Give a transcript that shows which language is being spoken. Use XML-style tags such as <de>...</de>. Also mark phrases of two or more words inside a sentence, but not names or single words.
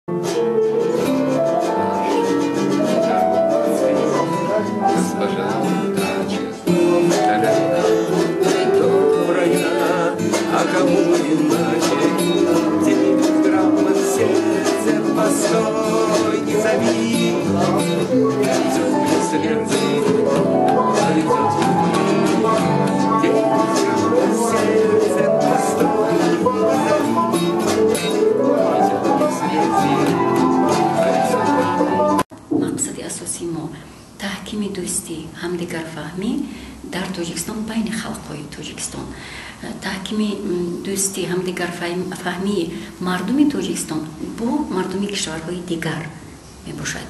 <ru>А кому иначе? Телеграмма сердце постой, не зови. Идет без следа, идет телеграмма сердце постой,</ru> <tg>мақсади асосии мо таҳкими дӯстӣ, ҳамдигарфаҳмӣ дар Тоҷикистон байни халқҳои Тоҷикистон. таҳкими дӯстӣ, ҳамдигарфаҳмии мардуми Тоҷикистон бо мардуми кишварҳои дигар мебошад.</tg>